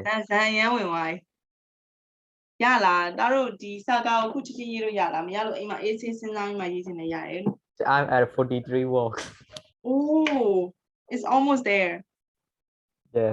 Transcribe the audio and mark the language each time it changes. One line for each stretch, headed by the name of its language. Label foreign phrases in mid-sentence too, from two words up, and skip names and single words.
Burmese: ဇန်ရမ်းဝင်သွားရလားဒါတို့ဒီစာကာကိုခုချက်ချင်းရေးလို့ရလားမရလို့အိမ်မှာအေးဆေးစဉ်းစားပြီးမှရေးချင်တယ်ရတယ်လို့
English: I'm at 43 walks. Oh, it's almost there. Yes.